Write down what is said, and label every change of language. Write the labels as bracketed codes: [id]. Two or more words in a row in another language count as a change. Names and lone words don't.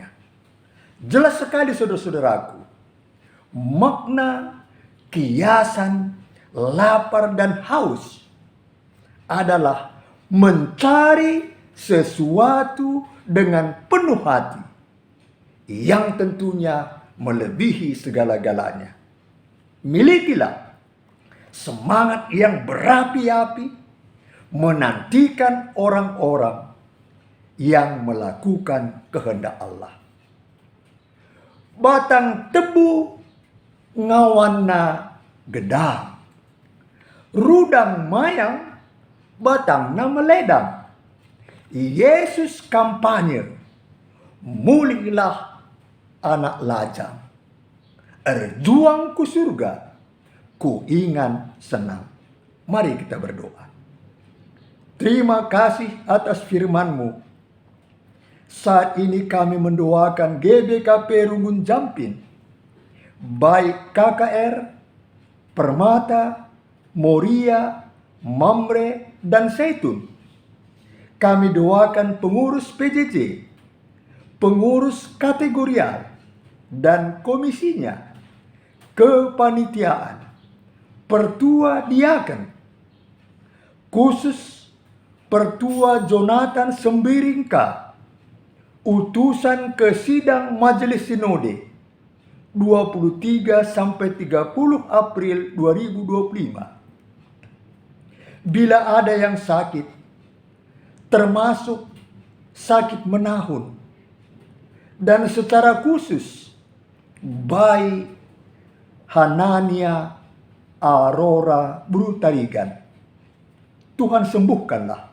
[id] Jelas sekali saudara-saudaraku, makna kiasan lapar dan haus adalah mencari sesuatu dengan penuh hati, yang tentunya melebihi segala-galanya. Milikilah semangat yang berapi-api menantikan orang-orang yang melakukan kehendak Allah. [btx] Batang tebu ngawanna gedang, rudang mayang batang na meledang. Yesus kampanye, mulilah anak lajang, erjuang ku surga, ku ingan senang. [id] Mari kita berdoa. Terima kasih atas firman-Mu. Saat ini kami mendoakan GBKP Rungun Jampin, baik KKR, Permata, Moria, Mamre, dan Zaitun. Kami doakan pengurus PJJ, pengurus kategorial, dan komisinya, kepanitiaan, pertua diaken, khusus pertua Jonathan Sembiringka, utusan ke sidang Majelis Sinode 23 sampai 30 April 2025. Bila ada yang sakit, termasuk sakit menahun, dan secara khusus bayi Hanania Aurora Brutarigan, Tuhan sembuhkanlah.